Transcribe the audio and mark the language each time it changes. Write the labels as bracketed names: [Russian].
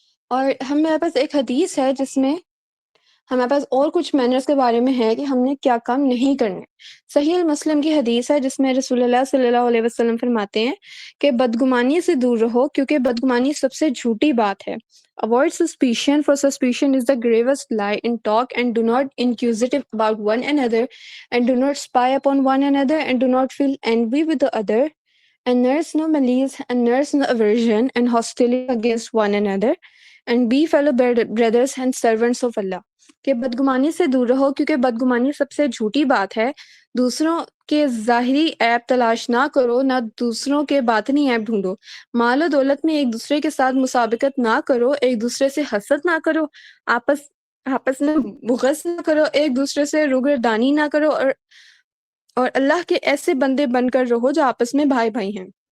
[Urdu] اور میرے پاس ایک حدیث ہے جس میں ہمارے پاس اور کچھ مینرز کے بارے میں ہے کہ ہم نے کیا کام نہیں کرنے. صحیح المسلم کی حدیث ہے جس میں رسول اللہ صلی اللہ علیہ وسلم فرماتے ہیں کہ بدگمانی سے دور رہو، کیونکہ بدگمانی سب سے جھوٹی بات ہے. [English] Avoid suspicion, for suspicion is the gravest lie in talk, and do not inquisitive about one another, and do not spy upon one another, and do not feel envy with the other, and nurse no malice, and nurse no aversion and hostility against one another, and be fellow brothers and servants of Allah. [Urdu] کہ بدگمانی سے دور رہو کیونکہ بدگمانی سب سے جھوٹی بات ہے. دوسروں کے ظاہری عیب تلاش نہ کرو، نہ دوسروں کے باطنی عیب ڈھونڈو. مال و دولت میں ایک دوسرے کے ساتھ مسابقت نہ کرو، ایک دوسرے سے حسد نہ کرو، آپس میں بغض نہ کرو، ایک دوسرے سے روگردانی نہ کرو، اور اللہ کے ایسے بندے بن کر رہو جو آپس میں بھائی بھائی ہیں.